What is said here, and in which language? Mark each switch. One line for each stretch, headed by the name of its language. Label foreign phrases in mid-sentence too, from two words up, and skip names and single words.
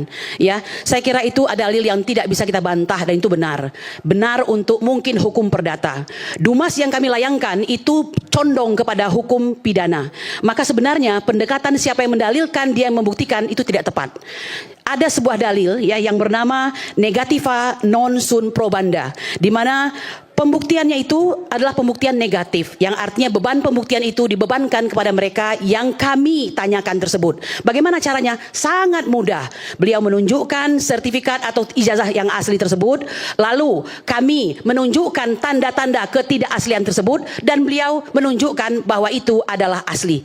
Indonesian: Ya, saya kira itu ada dalil yang tidak bisa kita bantah dan itu benar. Benar untuk mungkin hukum perdata. Dumas yang kami layangkan itu condong kepada hukum pidana. Maka sebenarnya pendekatan siapa yang mendalilkan, dia yang membuktikan itu tidak tepat. Ada sebuah dalil ya yang bernama
Latin: negativa non sunt probanda,
Indonesian: di mana pembuktiannya itu adalah pembuktian negatif, yang artinya beban pembuktian itu dibebankan kepada mereka yang kami tanyakan tersebut. Bagaimana caranya? Sangat mudah. Beliau menunjukkan sertifikat atau ijazah yang asli tersebut, lalu kami menunjukkan tanda-tanda ketidakaslian tersebut, dan beliau menunjukkan bahwa itu adalah asli.